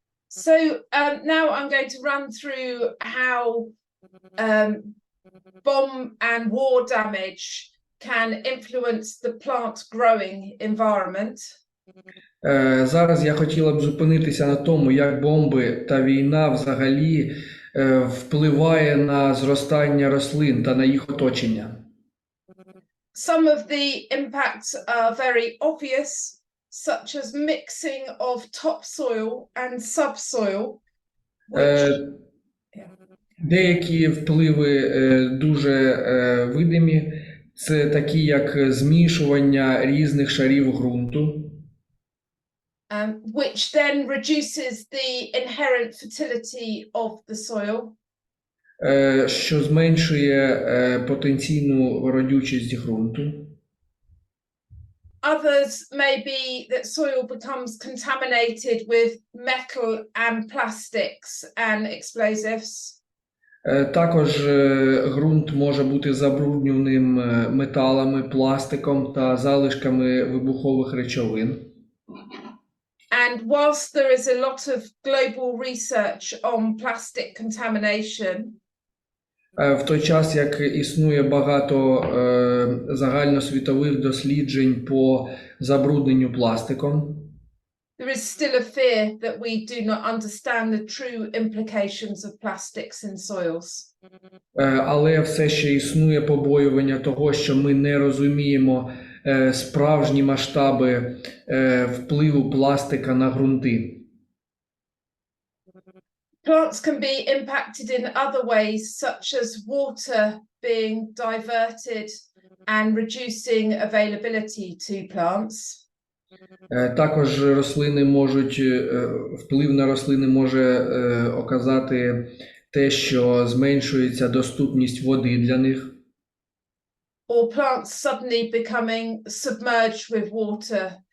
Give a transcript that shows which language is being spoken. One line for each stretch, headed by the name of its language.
English: So now I'm going to run through how bomb and war damage can influence the plant growing environment.
Ukrainian: Зараз я хотіла б зупинитися на тому, як бомби та війна взагалі впливає на зростання рослин та на їх оточення.
English: Some of the impacts are very obvious, such as mixing of topsoil and subsoil, which...
Ukrainian: Деякі впливи дуже видимі. Це такі, як змішування різних шарів ґрунту,
English: which then reduces the inherent fertility of the soil.
Ukrainian: Що зменшує потенційну родючість ґрунту.
English: Others may be that soil becomes contaminated with metal and plastics and explosives.
Ukrainian: Також ґрунт може бути забрудненим металами, пластиком та залишками вибухових речовин.
English: And whilst there is a lot of global research on plastic contamination,
Ukrainian: в той час, як існує багато загальносвітових досліджень по забрудненню пластиком,
English: there is still a fear that we do not understand the true implications of plastics in soils.
Ukrainian: Але все ще існує побоювання того, що ми не розуміємо справжні масштаби впливу пластика на ґрунти.
English: Plants can be impacted in other ways, such as water being diverted and reducing availability to plants.
Ukrainian: Також рослини можуть, вплив на рослини може оказати те, що зменшується доступність води для них.
English: Or plants suddenly becoming submerged with water.